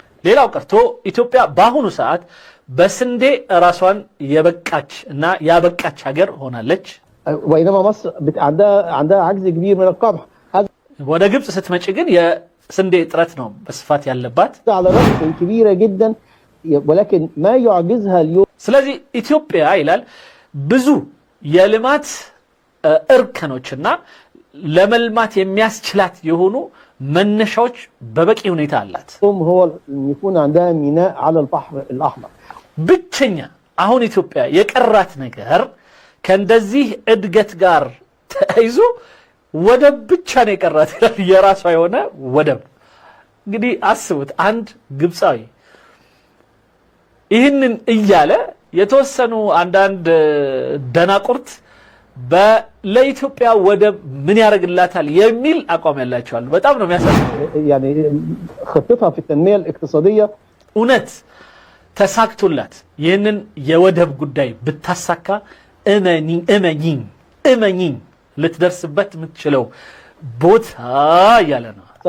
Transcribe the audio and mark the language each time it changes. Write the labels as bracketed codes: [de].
[am] ሌላው ቀርቶ ኢትዮጵያ በአሁኑ ሰዓት በስንዴ ራሷን የበቃች እና ያበቃች ሀገር ሆናለች። [ar] وإنما مصر عندها عجز كبير من القمح. [am] ወደ ግብጽ ስትመጪ ግን የስንዴ እጥረት ነው በስፋት ያለባት። [ar] على رأس كبيرة جدا ولكن ما يعجزها اليوم. [am] ስለዚህ ኢትዮጵያ ይላል ብዙ የልማት እርከኖችና ለመልማት የሚያስችላት የሆኑ መነሻዎች በበቂ ሁኔታ አላት። [ar] هو يكون عندها ميناء على البحر الأحمر. [am] ብቸኛ አሁን ኢትዮጵያ የቀራት ነገር ከእንደዚህ እድገት ጋር ተያይዞ ወደብ ብቻ ነው የቀራት ይላል። የራሷ የሆነ ወደብ። እንግዲህ አስቡት አንድ ግብፃዊ ይህንን እያለ የተወሰኑ አንዳንድ ደናቁርት ለኢትዮጵያ ወደብ ምን ያደርግላታል የሚል አቋም ያላቸው አሉ። በጣም ነው የሚያሳዝነው። [ar] يعني خطتها في التنمية الاقتصادية [am] እውነት ተሳክቶላት ይህንን የወደብ ጉዳይ ብታሳካ እመኚኝ ልትደርስበት የምትችለው ቦታ ያለ ነው።